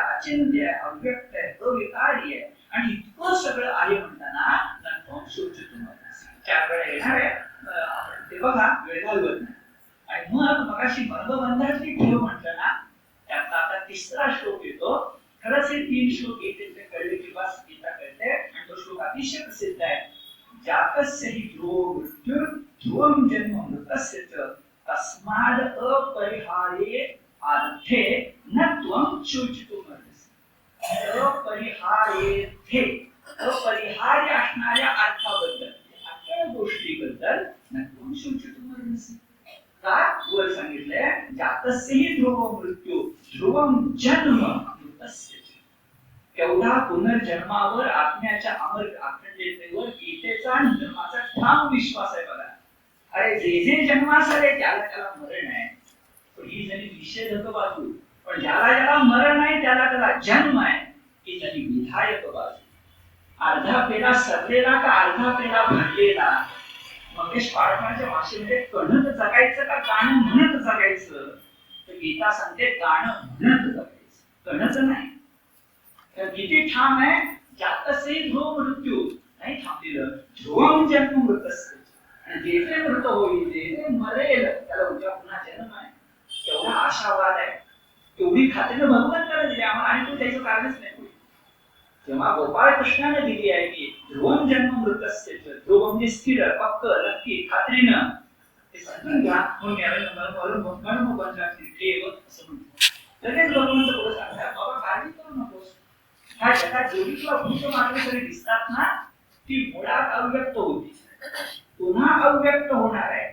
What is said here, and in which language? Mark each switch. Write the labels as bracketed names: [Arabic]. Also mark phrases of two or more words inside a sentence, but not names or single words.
[Marathi] अचिंत्य आहे, अव्यक्त आहे, अविकारी आहे. आणि इतकं सगळं आहे म्हणताना नंतर [Sanskrit] शोचितुम अर्हसि [Marathi] 4 वेळा येणार आहे. आपण ते बघा, वेळ घालवत नाही. आणि मग मगाशी मर्मबंधाची ठेव म्हटलं ना, त्यातला आता 3रा श्लोक येतो. खरंच हे 3 श्लोक येतील ते कळले की बस गीता कळते. आणि तो श्लोक अतिशय प्रसिद्ध आहे. [Sanskrit] जातस्य हि ध्रुवो मृत्युर् ध्रुवं जन्म मृतस्य च तस्माद् अपरिहार्ये अर्थे न त्वं शोचितुम् अर्हसि. [Marathi] अपरिहार्ये, अपरिहार्य असणाऱ्या अर्थाबद्दल, अशा गोष्टीबद्दल [Sanskrit] न त्वं शोचितुम् अर्हसि. [Marathi] का वर सांगितलंय, [Sanskrit] जातस्य हि ध्रुवो मृत्यू ध्रुवं जन्म मृतस्य. [Marathi] केवढा पुनर्जन्मावर, आत्म्याच्या अमर अखंडतेवर गीतेचा आणि धर्माचा ठाम विश्वास आहे बघा. अरे जे जन्मास आले त्याला मरण आहे, पण ही झाली निषेधक बाजू. पण ज्याला मरण आहे त्याला जन्म आहे, ही झाली विधायक बाजू. अर्धा पेला सरलेला का अर्धा पेला भरलेला. मंगेश पाडणाच्या भाषेमध्ये कणत जगायचं का गाणं म्हणत जगायचं, तर गीता सांगते गाणं म्हणत जगायचं, कणत नाही. तर किती ठाम आहे, [Sanskrit] जातस्य ध्रुव मृत्यू [Marathi] नाही थांबलेलं, [Sanskrit] ध्रुवं जन्म मृतस्य. [Marathi] आणि जे मृत होईल, जे मरेल त्याला उद्या पुन्हा जन्म आहे. एवढा आशावाद आहे, एवढी खात्री भगवंताने दिली आम्हाला, आणि तो त्याचं कारणच नाही. तेव्हा गोपाळ कृष्णाने दिली आहे की [Sanskrit] ध्रुवं जन्म मृतस्य. [Marathi] ध्रुव म्हणजे स्थिर, पक्क, नक्की, खात्रीनं. ते समजून घ्या. म्हणून लगेच भगवंत पुढे सांगतात, बाबा काळजी करू नकोस. ह्या जगात जेवढी तुला भूत मात्र तरी दिसतात ना, ती मुळात अव्यक्त होती, पुन्हा अव्यक्त होणार आहे.